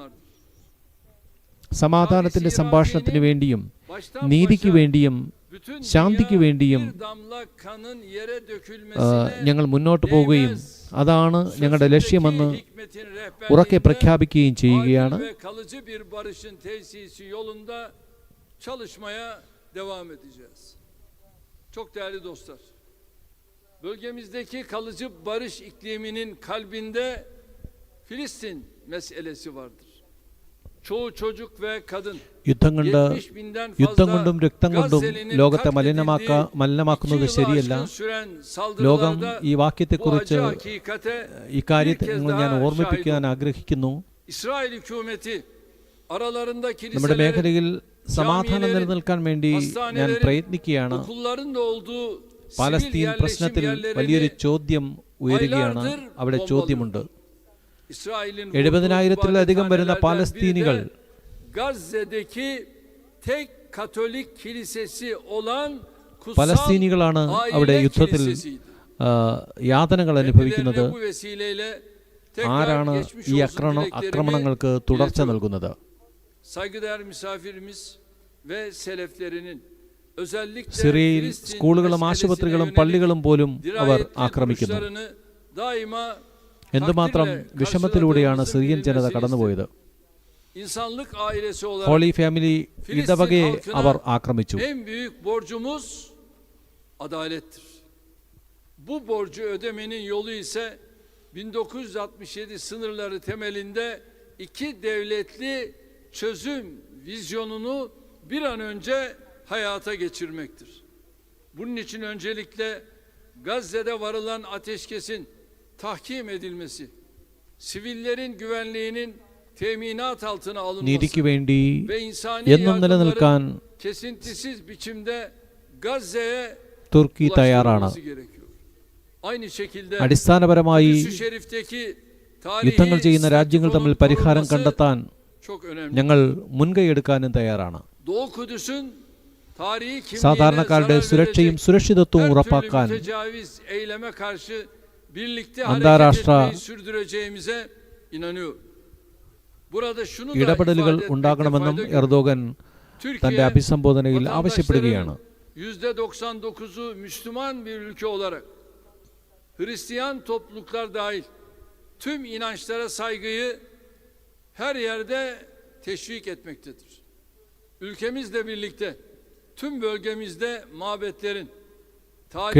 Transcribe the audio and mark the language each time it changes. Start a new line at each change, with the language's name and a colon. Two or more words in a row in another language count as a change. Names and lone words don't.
Malayalam: സമാധാനത്തിന്റെ സംഭാഷണത്തിന് വേണ്ടിയും നീതിക്ക് വേണ്ടിയും ശാന്തിക്ക് വേണ്ടിയും ഞങ്ങൾ മുന്നോട്ട് പോവുകയും അതാണ് ഞങ്ങളുടെ ലക്ഷ്യമെന്ന് ഉറക്കെ പ്രഖ്യാപിക്കുകയും ചെയ്യുകയാണ്.
Turkish: Çok değerli dostlar, bölgemizdeki kalıcı barış ikliminin kalbinde Filistin meselesi vardır. çoğu çocuk ve kadın,
Malayalam: യുദ്ധം കൊണ്ട്
Turkish: 70.000'den
Malayalam: യുദ്ധം
Turkish: fazla
Malayalam: കൊണ്ടും രക്തം കൊണ്ടും
Turkish: Gazze'linin
Malayalam: ലോകത്തെ
Turkish: katledildiği
Malayalam: മലിനമാക്കുന്നത്
Turkish: 2 yılı
Malayalam: ശരിയല്ല.
Turkish: aşkın süren
Malayalam: ലോകം
Turkish: saldırılarda
Malayalam: ഈ
Turkish: bu
Malayalam: വാക്യത്തെക്കുറിച്ച്
Turkish: acı hakikate
Malayalam: ഇക്കാര്യത്തെ
Turkish: bir kez
Malayalam: ഞാൻ
Turkish: daha
Malayalam: ഓർമ്മിപ്പിക്കാൻ
Turkish: şahit
Malayalam: ആഗ്രഹിക്കുന്നു.
Turkish: İsrail hükümeti aralarında
Malayalam: നമ്മുടെ
Turkish: kiliselerin,
Malayalam: മേഖലയിൽ സമാധാനം നിലനിൽക്കാൻ വേണ്ടി ഞാൻ
Turkish: hastanelerin,
Malayalam: പ്രയത്നിക്കുകയാണ്.
Turkish: okulların da olduğu sivil
Malayalam: പാലസ്തീൻ
Turkish: yerleşim
Malayalam: പ്രശ്നത്തിൽ
Turkish: yerlerini
Malayalam: വലിയൊരു ചോദ്യം ഉയരുകയാണ്. അവിടെ ചോദ്യമുണ്ട്.
Turkish: İsrail'in
Malayalam: 70,000-ത്തിലധികം വരുന്ന
Turkish: vurduğu
Malayalam: പാലസ്തീനികൾ
Turkish: ibadethanelerden biri de Gazze'deki tek Katolik kilisesi olan kutsal
Malayalam: പലസ്തീനികളാണ് അവിടെ
Turkish: aile
Malayalam: യുദ്ധത്തിൽ
Turkish: kilisesiydi.
Malayalam: യാതനകൾ അനുഭവിക്കുന്നത്.
Turkish: Kendilerine bu vesileyle tekrar
Malayalam: ആരാണ്
Turkish: geçmiş
Malayalam: ഈ
Turkish: olsun dileklerimi
Malayalam: ആക്രമണങ്ങൾക്ക് തുടർച്ച
Turkish: iletiyorum.
Malayalam: നൽകുന്നത്?
Turkish: Saygıdeğer misafirimiz ve seleflerinin özellikle
Malayalam: സിറിയയിൽ
Turkish: Filistin
Malayalam: സ്കൂളുകളും
Turkish: meselesine
Malayalam: ആശുപത്രികളും
Turkish: yönelik
Malayalam: പള്ളികളും പോലും അവർ
Turkish: dirayetli
Malayalam: ആക്രമിക്കുന്നു.
Turkish: duruşlarını daima
Malayalam: എന്തുമാത്രം
Turkish: takdirle
Malayalam: വിഷമത്തിലൂടെയാണ് സിറിയൻ ജനത
Turkish: karşıladığımızı
Malayalam: കടന്നുപോയത്.
Turkish: İnsanlık ailesi olarak
Malayalam: ഹോളി ഫാമിലി ഇടവകയെ അവർ ആക്രമിച്ചു.
Turkish: en büyük borcumuz adalettir. Bu borcu ödemenin yolu ise 1967 sınırları temelinde 2 devletli çözüm vizyonunu bir an önce hayata geçirmektir. Bunun için öncelikle Gazze'de varılan ateşkesin tahkim edilmesi, sivillerin güvenliğinin teminat altına alınması
Malayalam: നീതിക്ക് വേണ്ടി
Turkish: ve insani
Malayalam: എന്നും നിലനിൽക്കാൻ
Turkish: yardımların kesintisiz biçimde Gazze'ye
Malayalam: തുർക്കി തയ്യാറാണ്.
Turkish: ulaştırılması gerekiyor. Aynı şekilde
Malayalam: അടിസ്ഥാനപരമായി
Turkish: Kudüs-ü Şerif'teki
Malayalam: യുദ്ധങ്ങൾ ചെയ്യുന്ന
Turkish: tarihi
Malayalam: രാജ്യങ്ങൾ തമ്മിൽ
Turkish: statükonun
Malayalam: പരിഹാരം
Turkish: korunması
Malayalam: കണ്ടെത്താൻ
Turkish: çok önemli.
Malayalam: ഞങ്ങൾ മുൻകൈയെടുക്കാനും തയ്യാറാണ്.
Turkish: Doğu Kudüs'ün tarihi kimliğine
Malayalam: സാധാരണക്കാരുടെ
Turkish: zarar
Malayalam: സുരക്ഷയും
Turkish: verecek
Malayalam: സുരക്ഷിതത്വവും
Turkish: her türlü
Malayalam: ഉറപ്പാക്കാൻ
Turkish: mütecaviz eyleme karşı birlikte
Malayalam: അന്താരാഷ്ട്ര
Turkish: hareket etmeyi sürdüreceğimize inanıyorum. Burada şunu da
Malayalam: ഇടപെടലുകൾ
Turkish: ifade etmekte
Malayalam: ഉണ്ടാകണമെന്നും
Turkish: fayda görüyorum.
Malayalam: എർദോഗൻ തന്റെ
Turkish: Türkiye
Malayalam: അഭിസംബോധനയിൽ ആവശ്യപ്പെടുകയാണ്.
Turkish: %99'u Müslüman bir ülke olarak Hristiyan topluluklar dahil tüm inançlara saygıyı her yerde teşvik etmektedir. Ülkemizle birlikte tüm bölgemizde mabetlerin, tarihi